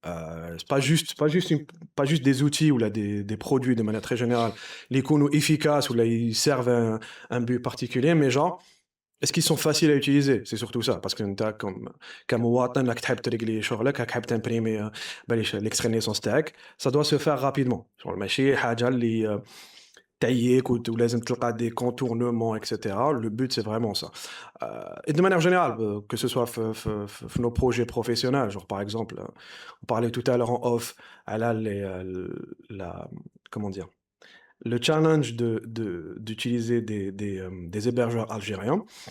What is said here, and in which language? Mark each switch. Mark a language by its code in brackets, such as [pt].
[fr] C'est pas juste des outils ou là, des produits de manière très générale, les coups efficaces ou là, ils servent un but particulier, mais genre, est-ce qu'ils sont faciles à utiliser? C'est surtout ça, parce que comme [ar] مواطن [fr] là, [ar] تحب تريقلي شغلك, تحب [fr] t'imprimer l'extrait de naissance [ar] تاعك, [fr] ça doit se faire rapidement. [ar] Genre, ماشي حاجة اللي تعييك ولازم تلقى [fr] des contournements, etc. Le but, c'est vraiment ça. Et de manière générale, que ce soit nos projets professionnels, genre par exemple, on parlait tout à l'heure en off, elle a comment dire, le challenge d'utiliser des hébergeurs algériens.